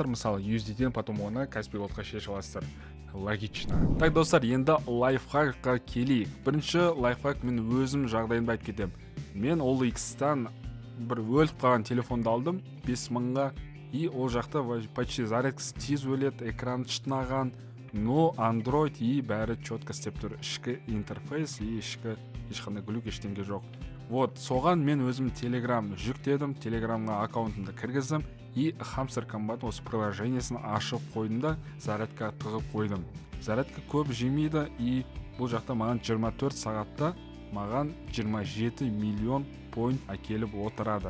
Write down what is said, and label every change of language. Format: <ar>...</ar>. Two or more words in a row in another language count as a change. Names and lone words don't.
<kk>Мысалы, USDT-ден потом оны Каспий Голдқа шешіп аласыздар. Логично. Так, достар, енді лайфхакқа келейік. Бірінші лайфхак мен өзім жағдайымды айтып кетемін. Мен OLX-тан бір өліп қалған телефонды алдым 5000-ға, и ол жақта почти зарядкасы тез өледі, экран шытынаған, но Android и бәрі четко істеп тұр. Ішкі интерфейс и ішкі ешқандай глюк ештеңе жоқ. Вот, соған мен өзім Telegram жүктедім, Telegramға аккаунтымды кіргіздім, и Hamster Combat осы приложениесін ашып қойдым да, зарядка тығып қойдым. Зарядка көп жемейді, и бұл жақта маған 24 сағатта маған 27 миллион point әкеліп отырады.</kk>